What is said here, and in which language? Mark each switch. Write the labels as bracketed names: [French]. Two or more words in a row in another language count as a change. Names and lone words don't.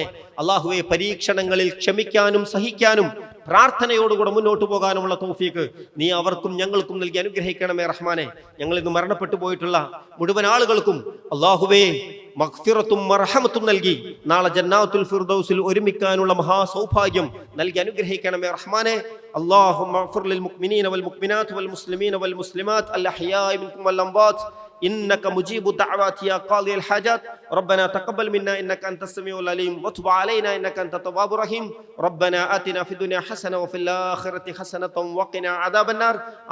[Malayalam] അല്ലാഹുവേ, പരീക്ഷണങ്ങളിൽ ക്ഷമിക്കാനും സഹിക്കാനും പ്രാർത്ഥനയോടുകൂടെ മുന്നോട്ട് പോകാനുമുള്ള തൗഫീഖ് നീ അവർക്കും ഞങ്ങൾക്കും നൽകി അനുഗ്രഹിക്കണമേ റഹ്മാനെ. ഞങ്ങൾ ഇന്ന് മരണപ്പെട്ടു പോയിട്ടുള്ള മുഴുവൻ ആളുകൾക്കും അല്ലാഹുവേ മഗ്ഫിറത്തും മർഹമത്തും നൽകി നാളെ ജന്നാത്തുൽ ഫിർദൗസിൽ ഒരുമിക്കാനുള്ള മഹാസൗഭാഗ്യം നൽകി അനുഗ്രഹിക്കണമേ റഹ്മാനെ. [Arabic] اللهم اغفر للمؤمنين والمؤمنات والمسلمين والمسلمات الأحياء منكم والأموات إنك مجيب الدعوات يا قاضي الحاجات. ربنا تقبل منا إنك أنت السميع العليم وتب علينا إنك أنت التواب الرحيم. ربنا آتنا في الدنيا حسنة وفي الآخرة حسنة وقنا عذاب النار.